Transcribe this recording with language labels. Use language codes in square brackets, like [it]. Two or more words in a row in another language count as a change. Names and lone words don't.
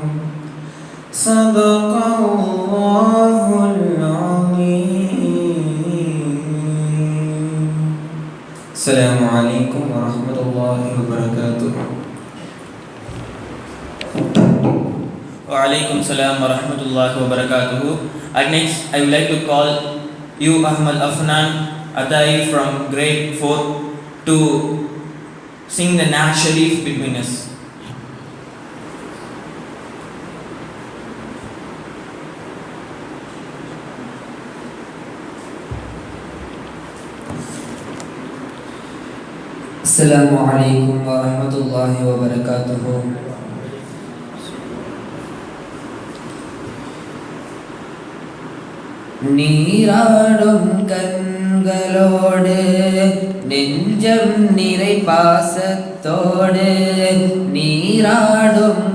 [ar] صدق الله السلام عليكم ورحمة الله وبركاته. وعليكم السلام ورحمة الله وبركاته. [en] And next, I would like to call you Ahmad Afnan Atai from grade 4 to sing the [ur] نعت شریف [en] between us. [ar] السلام عليكم ورحمة الله وبركاته. [ta] நீராடும் கண்களோடு நெஞ்சம் நிறை பாசத்தோடு, நீராடும்